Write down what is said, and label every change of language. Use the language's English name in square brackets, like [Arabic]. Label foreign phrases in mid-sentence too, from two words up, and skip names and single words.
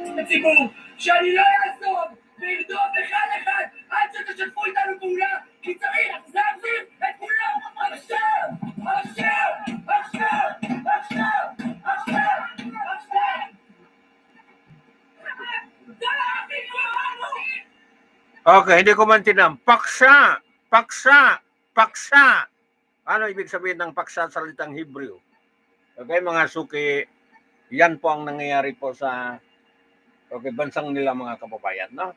[Hebrew] הציבור שאני לא אעזוב וירדוף אחד עד שתשתפו איתנו פעולה, כי צריך להחזיר את כולם עכשיו! עכשיו! עכשיו! עכשיו! עכשיו! עכשיו! [Filipino] Okay, hindi ko maintindihan. Paksa! Paksa! Paksa! Ano ibig sabihin ng paksa sa salitang Hebrew? Okay, mga suki, yan po ang nangyayari po sa bansang nila mga kababayan, no?